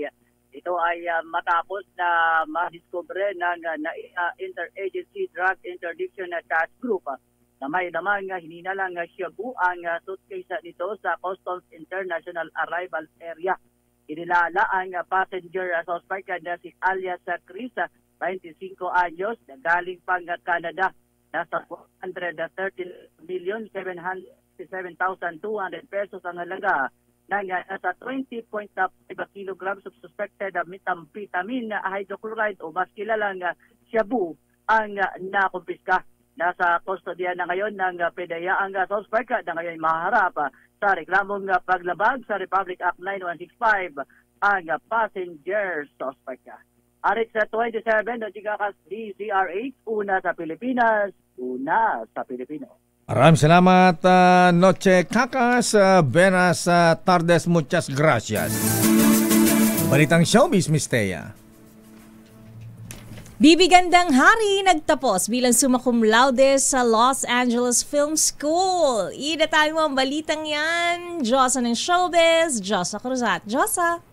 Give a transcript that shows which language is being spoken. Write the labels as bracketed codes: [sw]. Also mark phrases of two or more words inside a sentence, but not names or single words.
[tl] Ito ay matapos na madiskubre ng Interagency Drug Interdiction Task Group na may namang hininalang shabu ang suitcase nito sa Customs International Arrivals Area. Inilala ang [en] passenger suspect [tl] na si alias Chris, 25 anyos, na galing pang Canada. Nasa 130,767,200 pesos ang halaga ng nasa 20.5 [en] kilograms of suspected methamphetamine hydrochloride [tl] o mas kilalang shabu ang nakumpiska. Nasa kustodiya na ngayon ng PDEA ang suspect na ngayon maharap sa reklamong paglabag sa Republic Act 9165 ang [en] passenger suspect. [tl] Arit sa 27, Nochigakas DZRH, una sa Pilipinas, una sa Pilipino. Maraming salamat, Noche Kakas. [es] Buenas tardes, muchas gracias. [tl] Balitang showbiz, Miss Thea. Bibigandang Hari nagtapos bilang [la] summa cum laude [tl] sa Los Angeles Film School. Idatay mo ang balitang yan. Diyosa ng showbiz, Diyosa Cruzat.